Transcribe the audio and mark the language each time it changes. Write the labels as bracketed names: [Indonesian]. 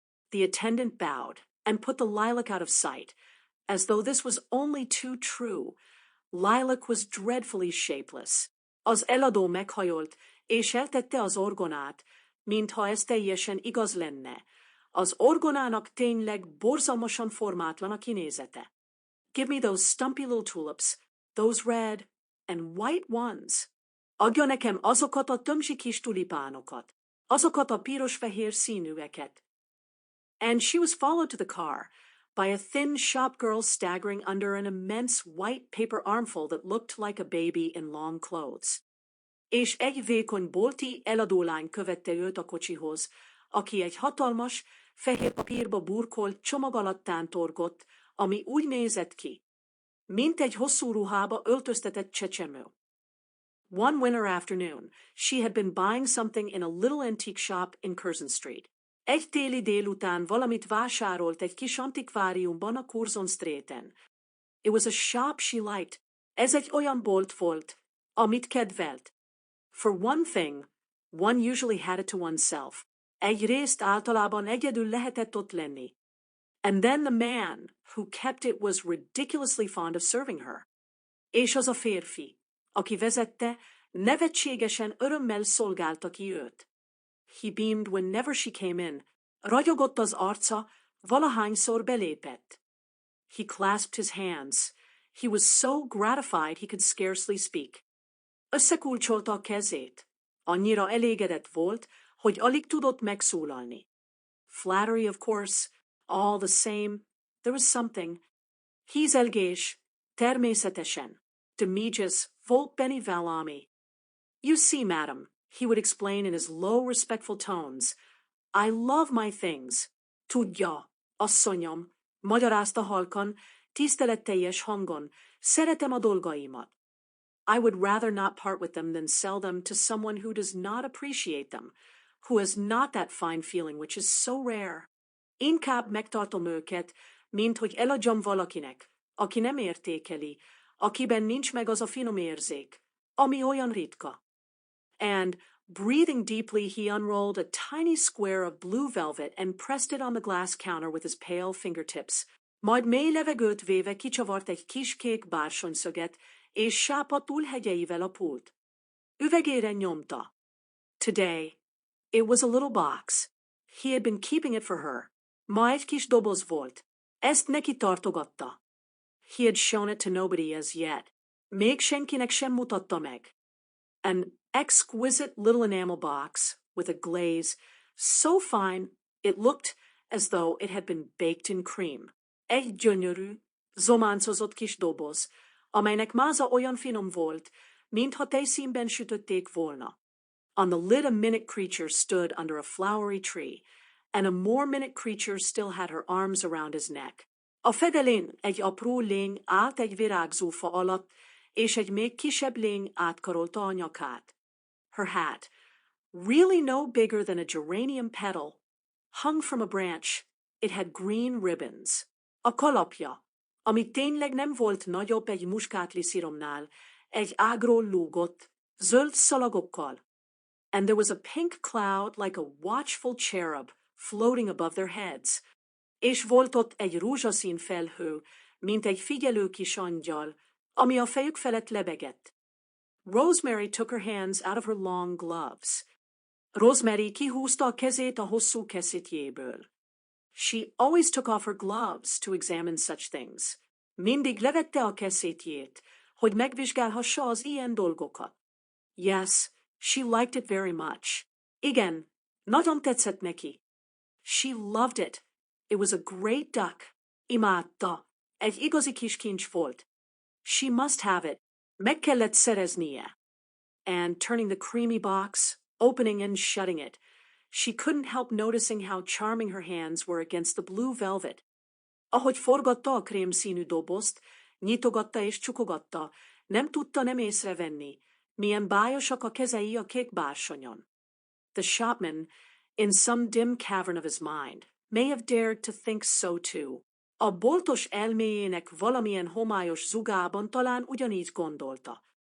[English] The attendant bowed and put the lilac out of sight, as though this was only too true. Lilac was dreadfully shapeless. [Hungarian] Az eladó meghajolt, és eltette az orgonát, mintha ez teljesen igaz lenne. Az orgonának tényleg borzalmasan formátlan a kinézete. [English] Give me those stumpy little tulips, those red and white ones. [Hungarian] Adja nekem azokat a tömzsi kis tulipánokat, azokat a piros-fehér színűeket. [English] And she was followed to the car by a thin shop girl staggering under an immense white paper armful that looked like a baby in long clothes. [Hungarian] És egy vékony bolti eladólány követte őt a kocsihoz, aki egy hatalmas, fehér papírba burkolt csomag alatt tántorgott, ami úgy nézett ki, mint egy hosszú ruhába öltöztetett csecsemő. [English] One winter afternoon, she had been buying something in a little antique shop in Curzon Street. [Hungarian] Egy téli délután valamit vásárolt egy kis antikváriumban a Curzon Streeten. [English] It was a shop she liked. [Hungarian] Ez egy olyan bolt volt, amit kedvelt. [English] For one thing, one usually had it to oneself. [Hungarian] Egyrészt általában egyedül lehetett ott lenni. [English] And then the man who kept it was ridiculously fond of serving her. [Hungarian] És az a férfi, aki vezette, nevetségesen örömmel szolgálta ki őt. [English] He beamed whenever she came in. [Hungarian] Ragyogott az arca, valahányszor belépett. [English] He clasped his hands. He was so gratified he could scarcely speak. [Hungarian] Összekulcsolta a kezét. Annyira elégedett volt, hogy alig tudott megszólalni. [English] Flattery, of course, all the same, there was something. [Hungarian] Hízelgés, természetesen, Demetrius volt beni valami. [English] You see, madam, he would explain in his low, respectful tones, I love my things. [Hungarian] Tudja, asszonyom, magyarázta halkan, tiszteletteljes hangon, szeretem a dolgaimat. [English] I would rather not part with them than sell them to someone who does not appreciate them, who has not that fine feeling which is so rare. [Hungarian] Inkább megtartom őket, mint hogy eladjam valakinek, aki nem értékeli, akiben nincs meg az a finom érzék, ami olyan ritka. [English] And, breathing deeply, he unrolled a tiny square of blue velvet and pressed it on the glass counter with his pale fingertips. [Hungarian] Majd mély levegőt véve kicsavart egy kis kék bársonyszöget, és sápadtul hegyeivel a pult. Üvegére nyomta. [English] Today, it was a little box. He had been keeping it for her. [Hungarian] Ma egy kis doboz volt. Ezt neki tartogatta. [English] He had shown it to nobody as yet. [Hungarian] Még senkinek sem mutatta meg. [English] An exquisite little enamel box with a glaze so fine it looked as though it had been baked in cream. [Hungarian] Egy gyönyörű, zománcozott kis doboz, amelynek máza olyan finom volt, mintha tejszínben sütötték volna. [English] On the lid a minute creature stood under a flowery tree, and a more minute creature still had her arms around his neck. [Hungarian] A fedelén egy apró lény állt egy virágzófa alatt, és egy még kisebb lény átkarolta a nyakát. [English] Her hat, really no bigger than a geranium petal, hung from a branch. It had green ribbons. [Hungarian] A kalapja, ami tényleg nem volt nagyobb egy muskátli sziromnál, egy ágról lúgott, zöld szalagokkal. [English] And there was a pink cloud like a watchful cherub floating above their heads. [Hungarian] És volt ott egy rózsaszín felhő, mint egy figyelő kis angyal, ami a fejük felett lebegett. [English] Rosemary took her hands out of her long gloves. [Hungarian] Rosemary kihúzta a kezét a hosszú kesztyűjéből. [English] She always took off her gloves to examine such things. [Hungarian] Mindig levette a kesztyűjét, hogy megvizsgálhassa az ilyen dolgokat. [English] Yes, she liked it very much. [Hungarian] Igen, nagyon tetszett neki. [English] She loved it. It was a great duck. [Hungarian] Imádta. Egy igazi kis kincs volt. [English] She must have it. [Hungarian] Meg kellett szereznie. And turning the creamy box, opening and shutting it, she couldn't help noticing how charming her hands were against the blue velvet. Ahogy forgatta a krémszínű dobozt, nyitogatta és csukogatta, nem tudta nem észrevenni, milyen bájosak a kezei a kék bársonyon. [English] The shopman, in some dim cavern of his mind, may have dared to think so too. [Hungarian] A boltos elméjének valamilyen homályos zugában talán ugyanígy gondolta.